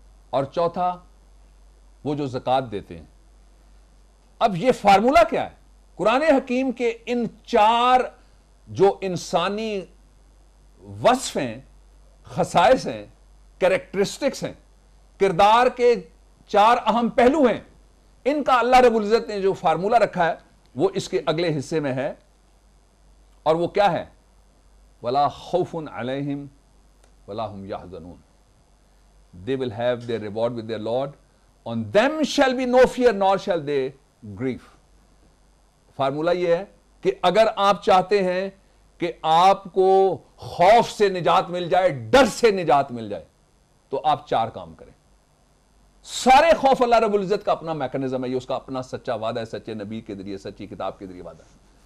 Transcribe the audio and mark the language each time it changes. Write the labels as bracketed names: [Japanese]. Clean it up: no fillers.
[Urdu] اور چوتھا، وہ جو زکات دیتے ہیں. اب یہ فارمولہ کیا ہے؟ قرآن حکیم کے ان 4 جو انسانی وصف ہیں، خصائص ہیں، کریکٹرسٹکس ہیں، کردار کے 4 اہم پہلو ہیں، ان کا اللہ رب العزت نے جو فارمولہ رکھا ہے وہ اس کے اگلے حصے میں ہے. اور وہ کیا ہے؟ [Arabic] وَلَا خَوْفٌ عَلَيْهِمْ وَلَا هُمْ يَحْزَنُونَ. [English] They will have their reward with their Lord. On them shall be no fear nor shall they grieve. [Urdu] Formula یہ ہے کہ اگر آپ چاہتے ہیں کہ آپ کو خوف سے نجات مل جائے، ڈر سے نجات مل جائے، تو آپ 4 کام کریں. سارے خوف اللہ رب العزت کا اپنا میکنزم ہے، یہ اس کا اپنا سچا وعدہ ہے، سچے نبی کے ذریعے، سچی کتاب کے ذریعے وعدہ ہے.